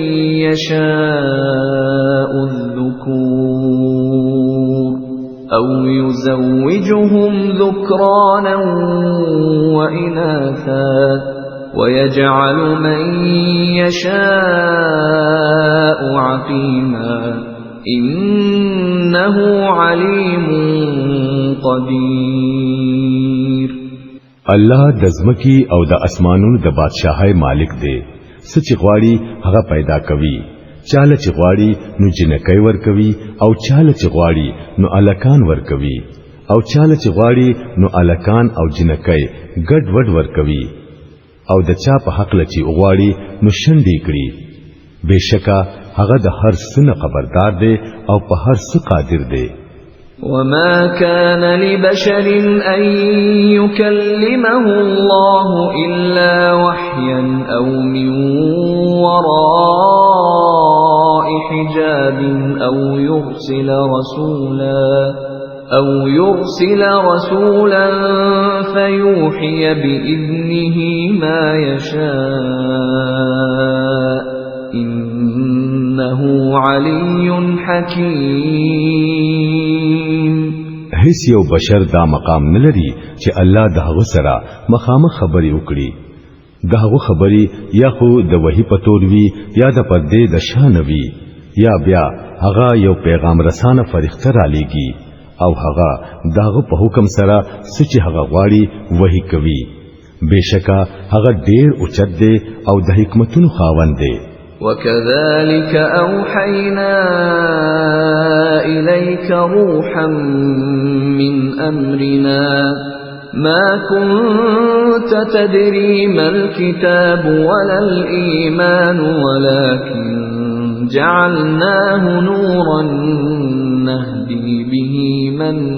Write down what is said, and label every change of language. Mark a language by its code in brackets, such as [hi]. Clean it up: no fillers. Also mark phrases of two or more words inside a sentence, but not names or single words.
[ar] يشاء الذكور أو يزوجهم ذكرانا وإناثا ويجعل من يشاء عقيما إنه عليم قدير. [ps] الله د زمکی او د اسمانونو د بادشاہي مالک دی. سچ غواړي هغه پیدا کوي، چاله چې غواړي نو جنکۍ ور کوي او چاله چې غواړي نو الکان ور کوي او چاله چې غواړي نو الکان او جنکۍ ګډ وډ ور کوي او د چا په حق لچی غواړي نو شندې کړي. بشکا هغه د هر څه خبردار دی او په هر څه قادر دی. [ar] وما كان لبشر أن يكلمه الله إلا وحيا أو من وراء حجاب أو يرسل رسولا فيوحي بإذنه ما يشاء إنه علي حكيم. [ps] هیڅ یو بشر دا مقام نه لري چې الله دغه سره مخامخ خبري وکړي. دغه خبري یا خو د وحي پتور وی یا د پردې د شان وی یا بیا هغه یو پیغام رسانه فرښتہ را لېږي او هغه دغه په حکم سره سچ هغه غواړي وحي کوي. بشکا هغه ډېر اوچت دی او د حکمتونو خاوند دی. [ar] وكذلك أوحينا إليك روحا من أمرنا ما كنت تدري ما الكتاب ولا الإيمان ولكن جعلناه نورا نهدي به من